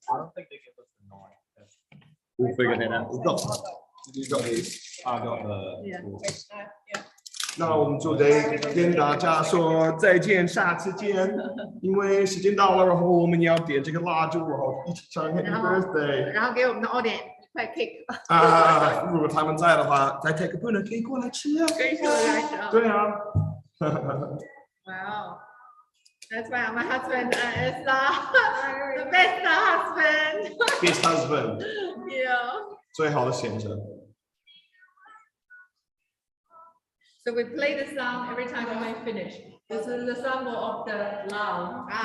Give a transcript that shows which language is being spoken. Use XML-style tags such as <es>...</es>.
<en>I don't think they give us the nine. We'll figure that out. You got these. I got the. Yeah. Yeah.</en> <zh>那我们就得跟大家说再见，下次见。因为时间到了，然后我们要点这个蜡烛，然后一起唱 Happy Birthday。然后给我们的 audience 一块 cake。如果他们在的话，在 Take a Puna 可以过来吃啊。可以过来吃啊。对啊。</zh> <en>Wow. That's why my husband is the best husband. Best husband. Yeah.</en> <zh>最好的先生。</zh> <en>So we play the song every time when we finish. This is the symbol of the love.</en>